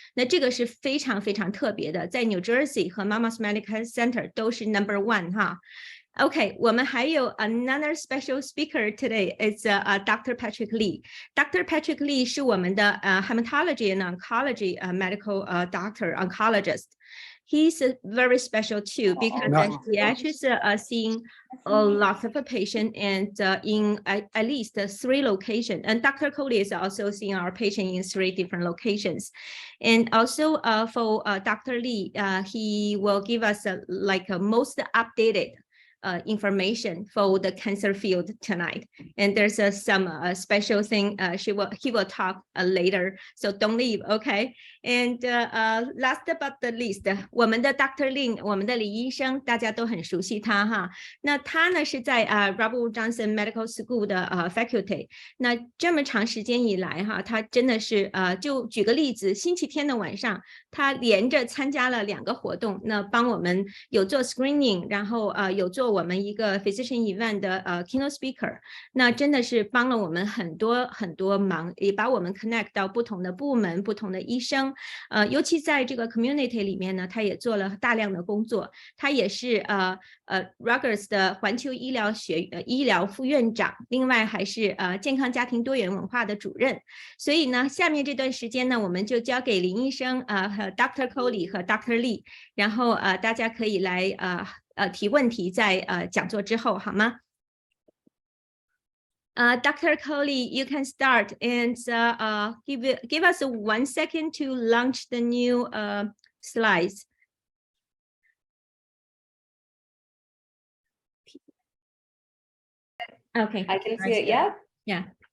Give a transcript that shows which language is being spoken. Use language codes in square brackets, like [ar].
[zh] 那这个是非常非常特别的，在 New Jersey 和 Mama's Medical Center 都是 #1 哈。 [en] OK， [zh] 我们还有 [en] another special speaker today is Dr. Patrick Lee. Dr. Patrick Lee [zh] 是我们的 [en] hematology and oncology medical doctor oncologist. He's very special too because he actually seeing a lot of patient and in at least 3 locations. And Dr. Coley is also seeing our patient in 3 different locations. And also for Dr. Lee, he will give us like a most updated information for the cancer field tonight. And there's some special thing he will talk later, so don't leave, okay? And last but the least, [zh] 我们的 [en] Dr. [zh] Lin， 我们的李医生，大家都很熟悉他哈。那他呢是在Robert Johnson Medical School 的faculty。那这么长时间以来哈，他真的是就举个例子，星期天的晚上，他连着参加了2个活动，那帮我们有做 screening， 然后有做做我们一个 physician event 的keynote speaker， 那真的是帮了我们很多忙，也把我们 connect 到不同的部门、不同的医生，尤其在这个 community 里面呢，他也做了大量的工作，他也是Rutgers 的环球医疗副院长，另外还是健康家庭多元文化的主任。所以呢，下面这段时间呢，我们就交给林医生和 Dr. Coley 和 Dr. Lee， 然后大家可以来提问题在讲座之后，好吗？Dr. [en] Coley, you can start and give us 1 second to launch the new slides. Okay. I can see it, yeah? Yeah.